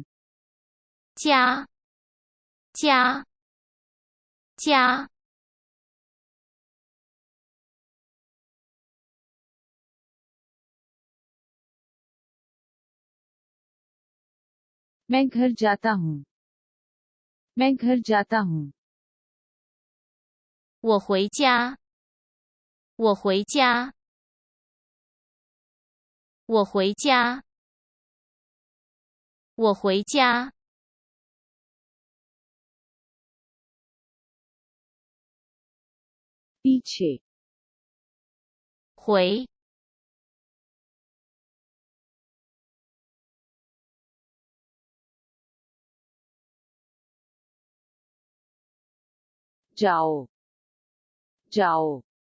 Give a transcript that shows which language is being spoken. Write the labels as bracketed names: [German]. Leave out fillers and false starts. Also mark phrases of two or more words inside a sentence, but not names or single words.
[Chinese] 家家家 [Hindi] मैं घर जाता हूँ, मैं घर जाता हूँ। [Chinese] 我回家我回家我回家我回家 [Hindi] पीछे, [Chinese] 回 [Hindi] जाओ, जाओ।